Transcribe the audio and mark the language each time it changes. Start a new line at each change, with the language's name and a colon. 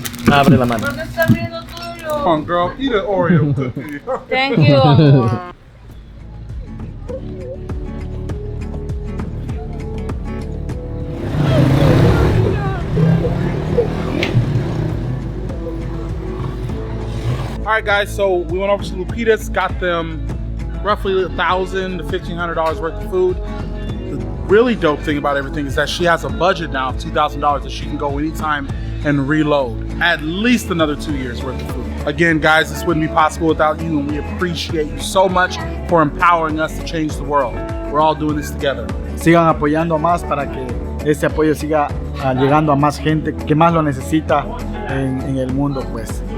Spanish: Abre la mano. ¿Dónde está abriendo tuyo?
English: Come on, girl, eat an Oreo cookie. Thank you, amor. All right, guys, so we went over to Lupita's, got them roughly $1,000 to $1,500 worth of food. The really dope thing about everything is that she has a budget now of $2,000 that she can go anytime and reload. At least another 2 years worth of food. Again, guys, this wouldn't be possible without you, and we appreciate you so much for empowering us to change the world. We're all doing this together.
Spanish: Sigan apoyando más para que este apoyo siga llegando a más gente que más lo necesita en el mundo, pues.